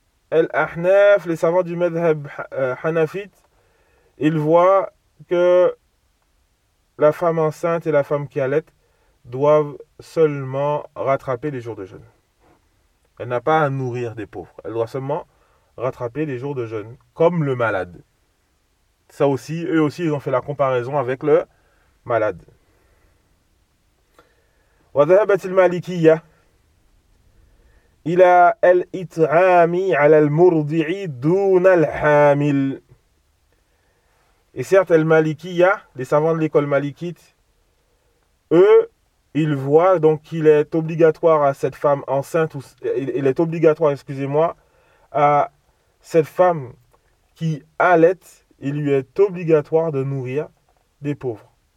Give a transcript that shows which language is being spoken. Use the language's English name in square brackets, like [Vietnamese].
[French] El-Ahnaf, les savants du madhhab hanafite, ils voient que la femme enceinte et la femme qui allaite doivent seulement rattraper les jours de jeûne. Elle n'a pas à nourrir des pauvres. Elle doit seulement rattraper les jours de jeûne, comme le malade. Ça aussi, eux aussi, ils ont fait la comparaison avec le malade. [Arabic] وذهبت المالكية إلى الإطعام على المرضع دون الحامل. [French] Et certes, المالكية, les savants de l'école malikite, eux, ils voient donc qu'il est obligatoire à cette femme enceinte, ou, il est obligatoire, excusez-moi, à cette femme qui allaite, il lui est obligatoire de nourrir des pauvres.